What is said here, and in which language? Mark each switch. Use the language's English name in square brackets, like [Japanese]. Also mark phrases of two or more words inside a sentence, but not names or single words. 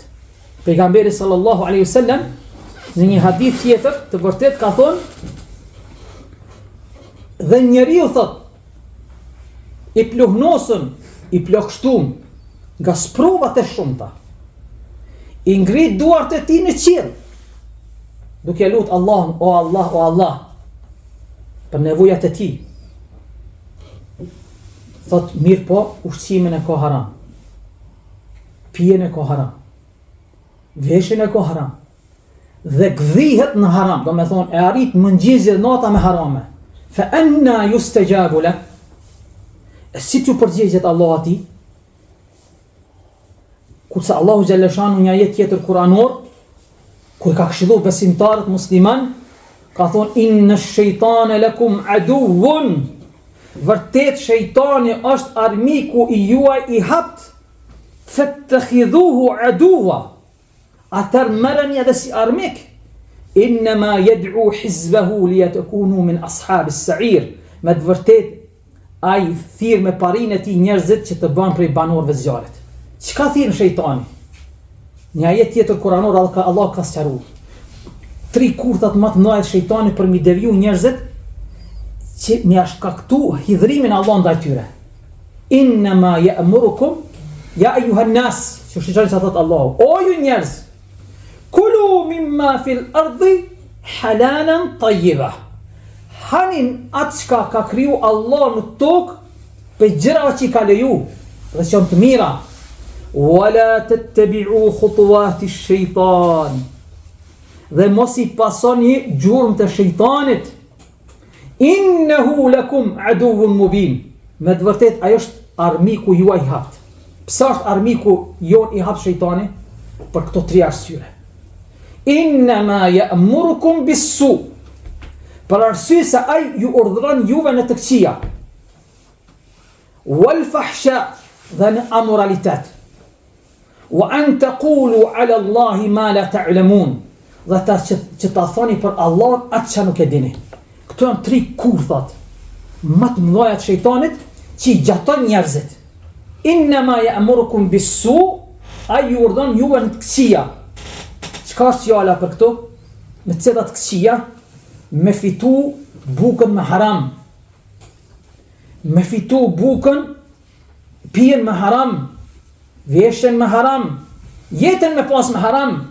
[Albanian] Pejgamberi [Arabic] sallallahu alaihi wasallam [Albanian] në një hadith tjetër të vërtet ka thonë, dhe njeriu thot, i pluhnosën, i plagështum nga sprovat e shumta, i ngrit duart e tij në qiell, duke lut Allahun, o Allah, o Allah, për nevojat e tij. Thot, mirë po, ushqimin e ka haram, pijen e ka haram, veshin e ka haram, dhe gdhihet në haram, do me thonë, e arrit mëngjizje dhe nata me harame. [Arabic] Fa anna yustajabu lak, [Albanian] si të përgjigjet Allah ati, kurse Allahu Gjellëshanu një ajet tjetër kuranor, kur ka këshillu besimtarët musliman, ka thonë, [Arabic] inna shejtane lakum aduwwun, [Albanian] vërtet shejtani është armiku i juaj i hapt, [Arabic] fattakhidhuhu aduwa, [Albanian] atër merreni edhe si armik, [Arabic] innama yad'u hizbahu liyatakunu min ashabis sa'ir, [Albanian] me të vërtet ai thirr me parinë e tij njerëzit që të bëhen prej banorëve të zjarrit. Çka thirr shejtani? Një ajet tjetër kuranor Allah ka sqaruar. 3 kurthat më të mëdha të shejtanit për mi deviju njerëzit që mi shkaktu hidhrimin Allah ndaj tyre. [Arabic] Innama ya'murukum ya ayyuhan nas, [Albanian] që shejtani sa thot Allahu, o ju njerëz, [Arabic] kulu mimma fil ardi halalan tayyiba. [Albanian] Hanin atë çka ka kriju Allah në tokë për gjëra që i ka leju dhe që janë të mira. [Arabic] Wala tattabi'u khutuwati shaytan, [Albanian] dhe mos i pasoni gjurmë të shejtanit. [Arabic] Innehu lakum aduwwun mubin, [Albanian] me të vërtet ajo është armiku juaj i hapt. Pse është armiku jon i hapt shejtani? Për këto 3 arsye. [Arabic] Innama ya'murukum bis-su, [Albanian] për arsye se ai ju urdhëron juve në të këqija, [Arabic] wal fahsha, [Albanian] dhe në amoralitet, [Arabic] wa an taqulu ala Allahi ma la ta'lamun, [Albanian] dhe që ta thoni për Allah atë që nuk e dini. Këto janë 3 kurthat më të mëdha të shejtanit që i gjaton njerëzit. [Arabic] Innama ya'murukum bis-su, [Albanian] ai ju urdhon juve në të këqija. Çka është fjala për këto? Me cilat këqija? Me fitu bukën me haram, me fitu bukën, pijen me haram, veshjen me haram, jetën me pas me haram.